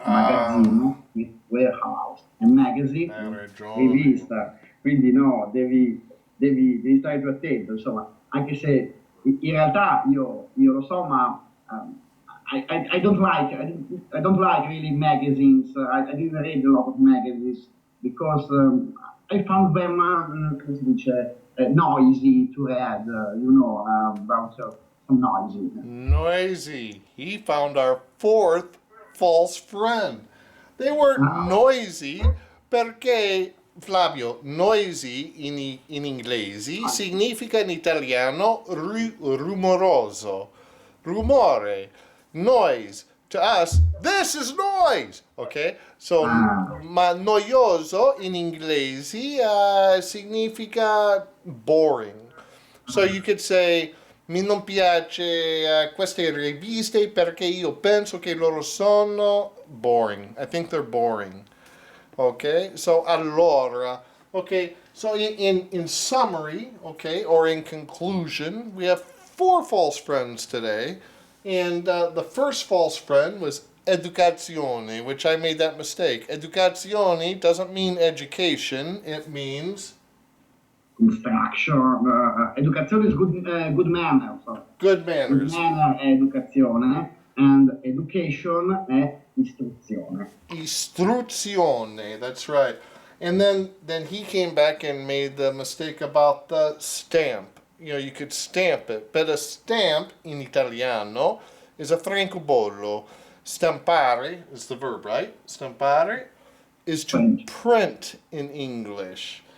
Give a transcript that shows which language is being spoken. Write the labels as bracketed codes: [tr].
[en] Magazzino means warehouse, e magazine rivista. [it] Quindi no, devi stare più attento, insomma, anche se in realtà io lo so, ma [en] I don't like really magazines. I didn't read a lot of magazines because I found them [it] come si dice, [en] noisy to read, about some noisy. Noisy. He found our fourth false friend. They were noisy [it] perché, Flavio, noisy in inglese significa in italiano rumoroso. Rumore. Noise. [en] To us, this is noise. Okay? So, [it] ma noioso in inglese significa [en] boring. So you could say, [it] mi non piace queste riviste perché io penso che loro sono boring. [en] I think they're boring. Okay, so allora, okay, so in summary, okay, or in conclusion, we have 4 false friends today, and the first false friend was educazione, which I made that mistake. Educazione doesn't mean education, it means instruction. Educazione is good manners. good manners. Good manner è educazione, and education è istruzione. Istruzione, that's right. And then he came back and made the mistake about the stamp. You know, you could stamp it, but a stamp in Italiano is a francobollo. Stampare is the verb, right? Stampare is to print in English.